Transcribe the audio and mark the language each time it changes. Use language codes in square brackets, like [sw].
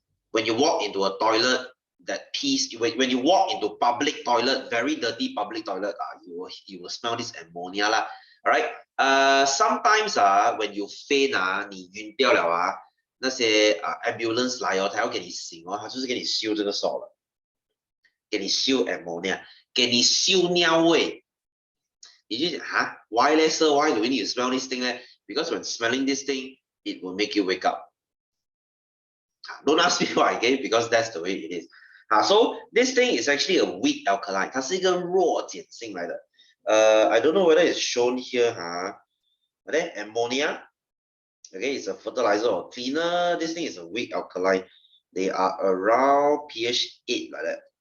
[en] When you walk into a toilet, that pees, when you walk into public toilet, very dirty public toilet, you will smell this ammonia lah. Alright, sometimes when you faint [zh] 你晕掉了那些ambulance 来他要给你醒他就是给你嗅这个 salt 了，给你嗅 ammonia， 给你嗅尿味。你就讲 [en] why sir, why do we need to smell this thing Because when smelling this thing, it will make you wake up. Don't ask me why, okay? Because that's the way it is. So this thing is actually a weak alkaline. [zh] 它是一个弱碱性来的。 [en] I don't know whether it's shown here. But then ammonia, okay, it's a fertilizer or cleaner. This thing is a weak alkaline. They are around pH 8 like that.